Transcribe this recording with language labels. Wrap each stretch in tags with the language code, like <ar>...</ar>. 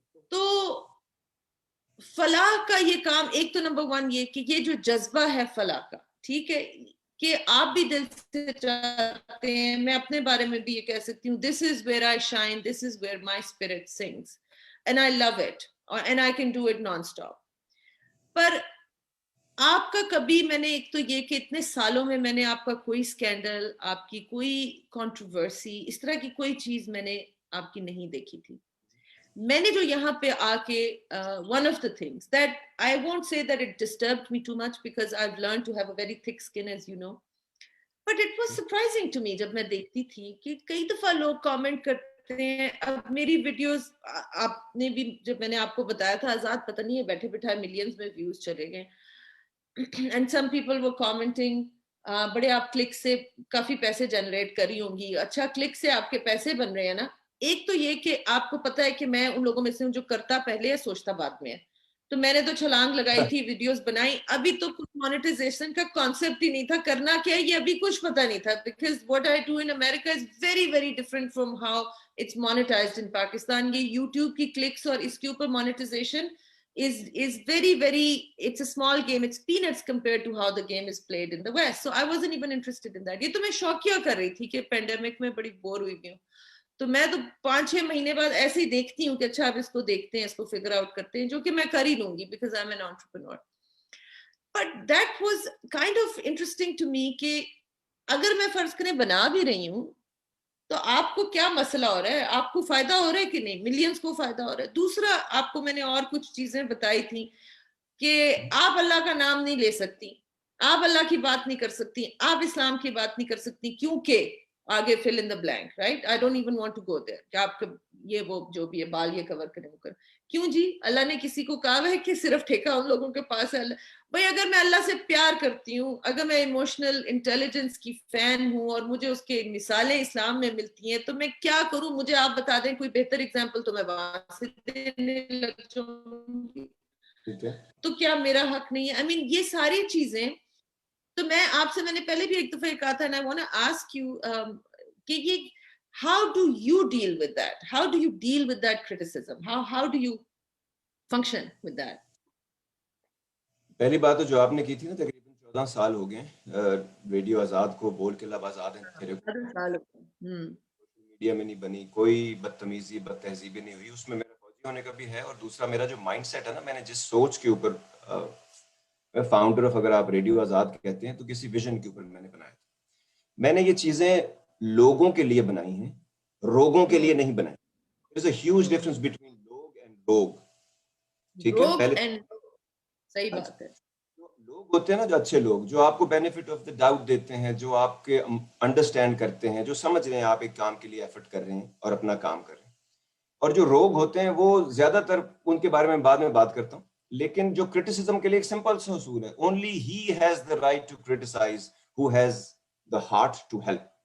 <ur>تو فلاح کا یہ کام, ایک تو نمبر ون یہ کہ یہ جو جذبہ ہے فلاح کا, ٹھیک ہے, کہ آپ بھی دل سے چاہتے ہیں, میں اپنے بارے میں بھی یہ کہہ سکتی ہوں,</ur> <en>this is where I shine, this is where my spirit sings and I love it and I can do it non-stop.</en> <ur>پر آپ کا کبھی, میں نے ایک تو یہ کہ اتنے سالوں میں میں نے آپ کا کوئی سکینڈل, آپ کی کوئی کنٹروورسی, اس طرح کی کوئی چیز میں نے آپ کی نہیں دیکھی تھی. میں نے جو یہاں پہ آ کے</ur> <en>one of the things that I won't say that it disturbed me too much because I've learned to have a very thick skin as you know, but it was surprising to me</en> <ur>جب میں دیکھتی تھی کہ کئی دفعہ لوگ comment کرتے ہیں. اب میری ویڈیوز آپ نے بھی, جب میں نے آپ کو بتایا تھا آزاد, پتہ نہیں ہے بیٹھے بٹھائے ملینز میں ویوز چلے گئے,</ur> <en>and some people were commenting</en> <ur>بڑے آپ کلک سے کافی پیسے جنریٹ کری ہوں گی. اچھا, کلک سے آپ کے پیسے بن رہے ہیں نا. ایک تو یہ کہ آپ کو پتا ہے کہ میں ان لوگوں میں سے ہوں جو کرتا پہلے ہے سوچتا بعد میں ہے, تو میں نے تو چھلانگ لگائی تھی, ویڈیوز بنائی, ابھی تو کچھ مانیٹائزیشن کا کانسیپٹ ہی نہیں تھا, کرنا کیا ہے یہ ابھی کچھ پتا نہیں تھا, because</ur> <en>what I do in America is very very different from how it's monetized in Pakistan.</en> <ur>یہ یوٹیوب کی کلکس اور اس کے اوپر monetisation</ur> <en>is very very, it's a small game, it's peanuts compared to how the game is played in the West. So I wasn't even interested in that.</en> <ur>یہ تو میں شوقیہ کر رہی تھی کہ پینڈیمک میں بڑی بور ہوئی بھی ہوں, تو میں تو 5-6 مہینے بعد ایسے ہی دیکھتی ہوں کہ اچھا اب اس کو دیکھتے ہیں, اس کو فگر آؤٹ کرتے ہیں, جو کہ میں کر ہی لوں گی</ur> <en>Because I am an entrepreneur. But that was kind of interesting to me</en> <ur>کہ اگر میں فرض کریں بنا بھی رہی ہوں تو آپ کو کیا مسئلہ ہو رہا ہے, آپ کو فائدہ ہو رہا ہے کہ نہیں, ملینز کو فائدہ ہو رہا ہے. دوسرا, آپ کو میں نے اور کچھ چیزیں بتائی تھیں کہ آپ اللہ کا نام نہیں لے سکتی, آپ اللہ کی بات نہیں کر سکتی, آپ اسلام کی بات نہیں کر سکتی, کیونکہ آگے</ur> <en>fill in the blank, right? I don't even want to go there</en> <ur>کہ آپ یہ وہ جو بھی ہے بال یہ کور کریں وہ کریں. کیوں جی, اللہ نے کسی کو کہا ہے کہ صرف ٹھیکہ ان لوگوں کے پاس ہے. بھائی اگر میں اللہ سے پیار کرتی ہوں, اگر میں ایموشنل انٹیلیجنس کی فین ہوں اور مجھے اس کے مثالیں اسلام میں ملتی ہیں, تو میں کیا کروں, مجھے آپ بتا دیں کوئی بہتر ایگزامپل تو میں وہاں سے دینے لگ جاؤں گی. تو کیا میرا حق نہیں ہے؟</ur> <en>I mean</en> <ur>یہ ساری چیزیں, تو میں آپ سے, میں نے پہلے بھی ایک دفعہ کہا تھا,</ur> <en>and I want to ask you کہ یہ how do you deal with that, how do you deal with that criticism, how do you function with that?</en> <ur>پہلی بات تو جو آپ نے کی تھی نا, تقریباً 14 سال ہو گئے ریڈیو آزاد کو, بول کے لب آزاد ہیں, میڈیا میں نہیں بنی, کوئی بدتمیزی بد تہذیبی نہیں ہوئی. اس میں میرا فوجی ہونے کا بھی ہے, اور دوسرا میرا جو مائنڈ سیٹ ہے نا, میں نے جس سوچ کے اوپر, میں فاؤنڈر آف, اگر آپ ریڈیو آزاد کہتے ہیں تو کسی ویژن کے اوپر میں نے بنایا تھا. میں نے یہ چیزیں لوگوں کے لیے بنائی ہیں, روگوں کے لیے نہیں بنائی.</ur> <en>There's a huge difference between لوگ and روگ.</en> <ur>ٹھیک ہے, پہلے صحیح بات ہے. لوگ ہوتے ہیں نا جو اچھے لوگ, جو آپ کو بینیفٹ آف دا ڈاؤٹ دیتے ہیں, جو آپ کے انڈرسٹینڈ کرتے ہیں, جو سمجھ رہے ہیں آپ ایک کام کے لیے ایفرٹ کر رہے ہیں اور اپنا کام کر رہے ہیں. اور جو روگ ہوتے ہیں وہ زیادہ تر ان کے بارے میں بعد میں بات کرتا ہوں. لیکن جو کرٹیسزم کے لیے ایک سمپل سا اصول ہے,</ur> <en>Only he has the right to criticise who has the heart to help.</en>